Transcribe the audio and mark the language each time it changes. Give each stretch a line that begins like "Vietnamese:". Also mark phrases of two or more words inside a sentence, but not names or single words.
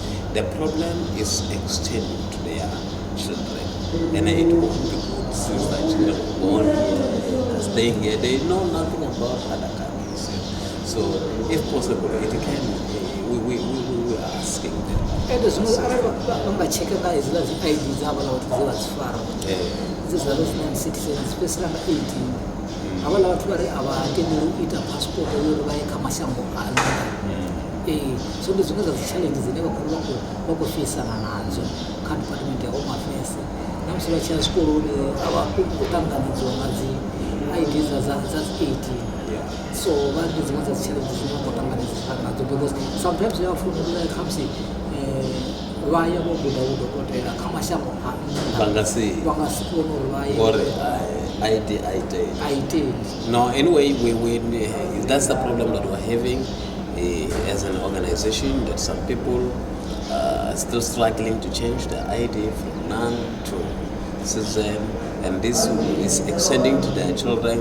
English: The problem is extending to their children. And it won't be good since the children are born here, staying here. They know nothing about other countries. So if possible, it can, we are asking them.
Venda: ende zwino arali vha nga tsheka nga hezwiḽa dzi ID dzavhaḽa vhathu dze vha dzi fara dze dza vha
English: non citizens
Venda: fhedzisela nga 18 havhaḽa vhathu vha ri a vha tendeli u ita passport uri vha ye kha mashango a nnḓa so ndi zwiṅwe zwa dzi challenge dzine vha khou feisana nadzo kha department ya
English: home affairs
Venda: na musi vha tshi ya zwikoloni a vha khou ṱanganedziwa nga dzi ID dza dzi 18 so vha ndi dziṅwe dza dzi challenge dzine vha khou ṱanganedzana nadzo
English: because sometimes
Venda: vha funa uri khamusi vha ya vho guda vhudokotela kha mashango a nnḓa vha nga si kone uri vha ye
English: Or ID. No, anyway, that's the problem that we're having as an organization, that some people are still struggling to change their ID from non to citizen, and this is extending to their children.